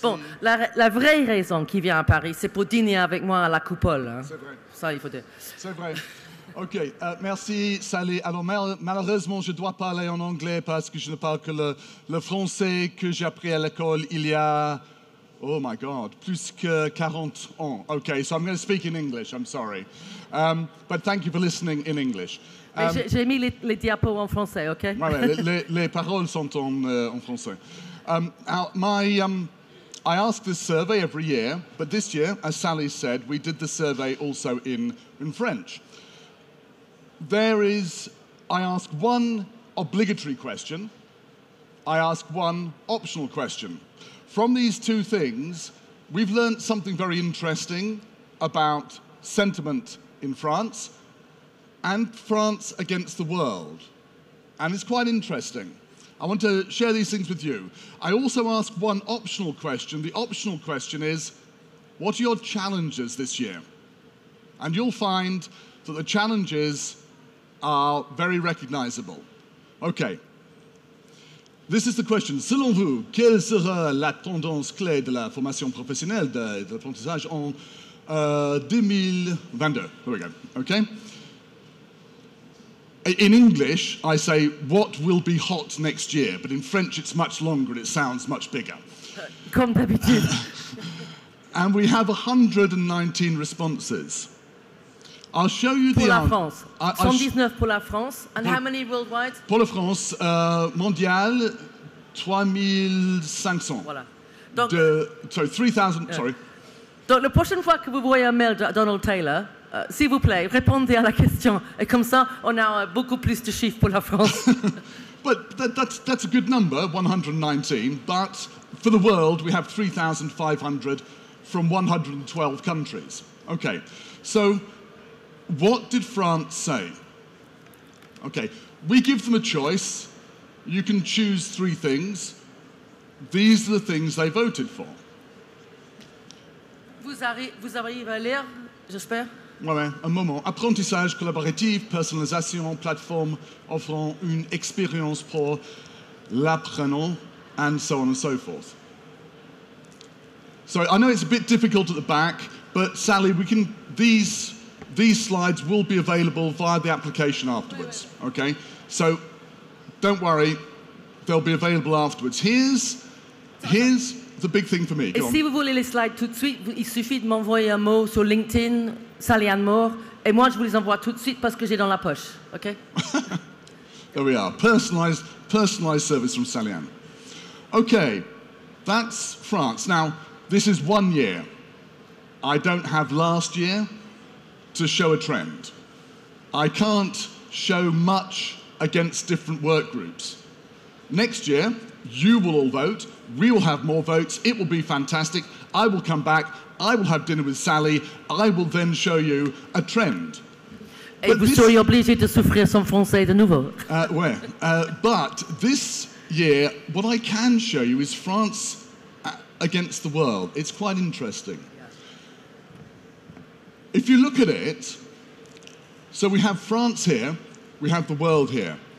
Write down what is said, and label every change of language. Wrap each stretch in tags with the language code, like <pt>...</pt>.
<fr>Bon, la vraie raison qu'il vient à Paris, c'est pour dîner avec moi à la coupole. Hein. C'est vrai. Ça, il faut dire. C'est vrai. OK, merci Sally. Alors malheureusement, je dois parler en anglais parce que je ne parle que le français que j'ai appris à l'école il y a...</fr> <en>Oh my God,</en> <fr>plus que 40 ans.</fr> <en>Okay, so I'm going to speak in English, I'm sorry. But thank you for listening in English.</en> <fr>J'ai mis les diapos en français, OK? Ouais, les paroles sont en français.</fr> <en>I ask this survey every year, but this year, as Sally said, we did the survey also in French. I ask one obligatory question, I ask one optional question. From these two things, we've learned something very interesting about sentiment in France and France against the world. And it's quite interesting. I want to share these things with you. I also ask one optional question. The optional question is, what are your challenges this year? And you'll find that the challenges are very recognizable. Okay. This is the question.</en> <fr>Selon vous, quelle sera la tendance clé de la formation professionnelle de l'apprentissage en 2022?</fr> <en>There we go. Okay. In English, I say, what will be hot next year? But in French, it's much longer and it sounds much bigger.</en> <fr>Comme d'habitude.</fr> <en>And we have 119 responses. I'll show you</en> <fr>pour</fr> <en>the</en> <fr>la France. 119 pour la France.</fr> <en>And how many worldwide?</en> <fr>Pour la France, mondial, 3500. Voilà. Donc,</fr> <en>3000, sorry.</en> <fr>Donc, la prochaine fois que vous voyez un mail de Donald Taylor, s'il vous plaît, répondez à la question. Et comme ça, on a beaucoup plus de chiffres pour la France.</fr> <en>But that's a good number, 119. But for the world, we have 3,500 from 112 countries. Okay, so what did France say? Okay, we give them a choice. You can choose 3 things. These are the things they voted for.</en> <fr>Vous arrivez à lire, j'espère? Ouais, un moment. Apprentissage collaboratif, personnalisation, plateforme offrant une expérience pour l'apprenant,</fr> <en>and so on and so forth. So I know it's a bit difficult at the back, but Sally, these slides will be available via the application afterwards. Okay? So don't worry, they'll be available afterwards. Here's the big thing for me.</en> <fr>Et si vous voulez les slides tout de suite, il suffit de m'envoyer un mot sur LinkedIn, Sally Ann Moore, et moi je vous les envoie tout de suite parce que j'ai dans la poche.</fr> <en>OK? There we are. Personalized service from Sally Ann. Okay, that's France. Now, this is 1 year. I don't have last year to show a trend. I can't show much against different work groups. Next year, you will all vote, we will have more votes, it will be fantastic, I will come back, I will have dinner with Sally, I will then show you a trend.</en> <fr>Et vous seriez obligé de souffrir son français de nouveau.</fr> <en>But this year, what I can show you is France against the world. It's quite interesting. If you look at it, so we have France here, we have the world here.</en>